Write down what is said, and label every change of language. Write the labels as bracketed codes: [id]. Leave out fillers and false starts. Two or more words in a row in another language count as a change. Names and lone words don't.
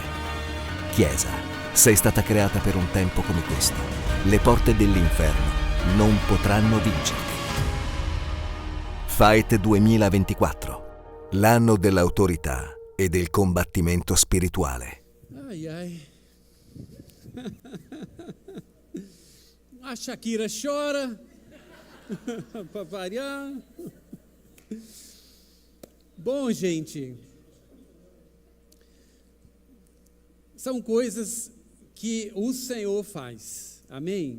[it] Chiesa, sei stata creata per un tempo come questo. Le porte dell'inferno non potranno vincerti. Fight 2024, l'anno dell'autorità e del combattimento spirituale. Ai, ai. [pt] A Shakira chora, para variar. Bom, gente, são coisas que o Senhor faz, amém?